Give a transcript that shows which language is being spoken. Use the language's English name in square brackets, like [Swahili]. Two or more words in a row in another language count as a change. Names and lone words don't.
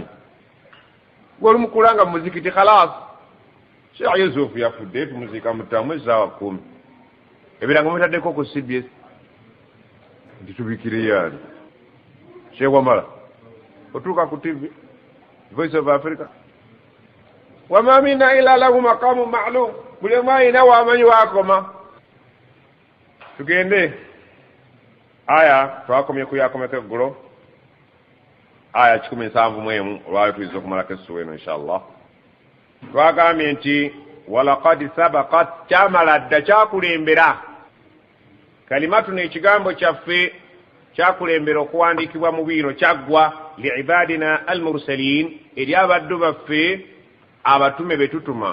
[Ganda] Gw'oli mukulanga mu muzikiti khalas. Sheikh Yusuf yafudde, tumuziika mu ttamu essaawa 10. Ebirango mutaddeko ku CBS nti tubikire yaani. Sheikh Wamala otuuka ku TV Voice of Africa. [Arabic] وما منا إلا له مقام معلوم, [Ganda] buli omu alina wamanyi waakoma. Tugende aya twakomye kuyakomeko eggulo, aya 17 olwali tuyinza okumalako essuwa eno inshallah. Twagambye nti [Arabic] ولقد سبقت [Ganda] kyamala dda kyakulembera kalimatuna ekigambo kyaffe kyakulembera okuwandiikibwa mu bwino kyaggwa [Arabic] لعبادنا المرسلين [Ganda] eri abaddu baffe abatume betutuma.